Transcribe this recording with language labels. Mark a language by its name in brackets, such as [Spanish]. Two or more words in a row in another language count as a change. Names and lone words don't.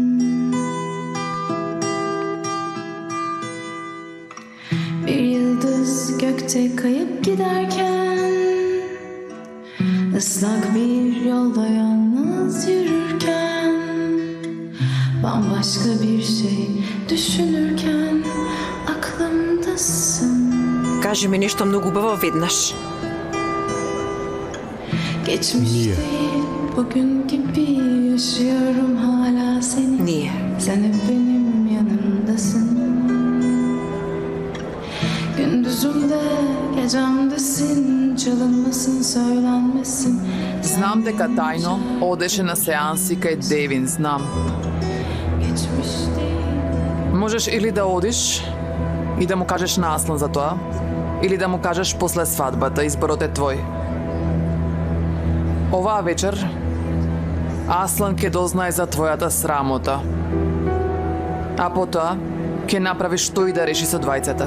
[Turkish] Bir yıldız gökte kayıp giderken, ıslak bir yolda yalnız yürürken, bambaşka bir şey düşünürken aklımdasın. [Macedonian] Кажи ми нешто многу убаво веднаш. [Turkish] Geçmiş değil, bugün gibi yaşıyorum hala seni. [Serbian] Nije. [Turkish] Sen hep benim yanımdasın. Gündüzümde, gecemdesin, çalınmasın, söylenmesin. [Macedonian] Знам дека тајно одеше на сеанси кај Девин, знам. [Turkish] Geçmiş değil. [Macedonian] Можеш или да одиш и да му кажеш на Аслан за тоа, или да му кажеш после свадбата, изборот е твој. Оваа вечер Аслан ќе дознае за твојата срамота. А потоа ќе направиш што и да реши со двајцата.